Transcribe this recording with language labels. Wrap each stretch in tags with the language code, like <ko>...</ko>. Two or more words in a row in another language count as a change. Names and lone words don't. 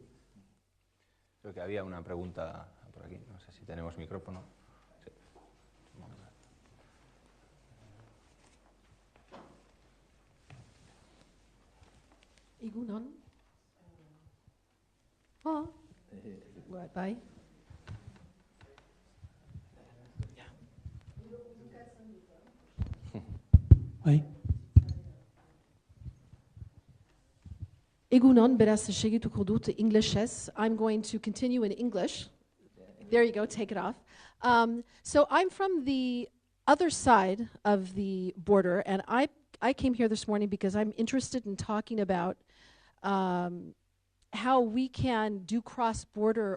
<es>Creo que había una pregunta por aquí, no sé si tenemos micrófono. Sí.</es> <eu>Egunon.</eu> <en>Oh, right by.</en> <eu>Bai. Egunon, beraz segituko dut Englishez.</eu> <en>I'm going to continue in English. There you go, take it off. So I'm from the other side of the border, and I came here this morning because I'm interested in talking about how we can do cross-border</en>